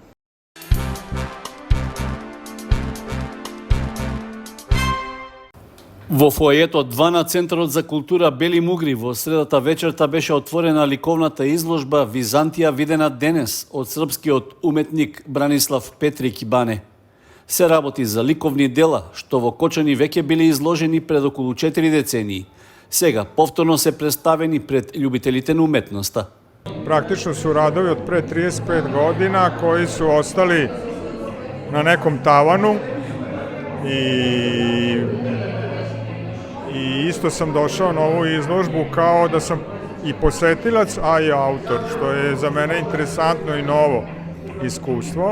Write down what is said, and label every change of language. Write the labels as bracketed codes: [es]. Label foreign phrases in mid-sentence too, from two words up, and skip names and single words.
[mk] Во фојето 2 на Центарот за култура Бели Мугри во средата вечерта беше отворена ликовната изложба Византија видена денес од српскиот уметник Бранислав Петрик Бане. Се работи за ликовни дела што во Кочани веќе биле изложени пред околу 4 децении. Сега повторно се представени пред љубителите на уметноста. [sr] Praktično su radovi od pre 35 godina koji su ostali na nekom tavanu i isto sam došao na ovu izložbu kao da sam i posetilac, a i autor, što je za mene interesantno i novo iskustvo.